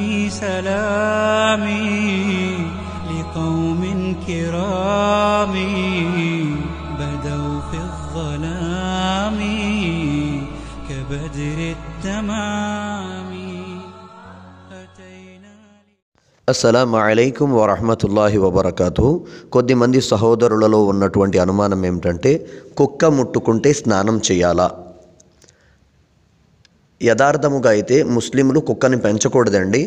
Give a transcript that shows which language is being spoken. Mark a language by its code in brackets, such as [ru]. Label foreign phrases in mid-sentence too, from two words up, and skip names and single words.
[ar] سلامي لقوم كرام بدوا في الظلام كبدر التمام. السلام عليكم ورحمة الله وبركاته. [te] కొద్దిమంది సహోదరులలో ఉన్నటువంటి అనుమానం ఏమిటంటే కుక్క ముట్టుకుంటే స్నానం చేయాలా? యథార్థముగా అయితే ముస్లింలు కుక్కని పెంచకూడదండి.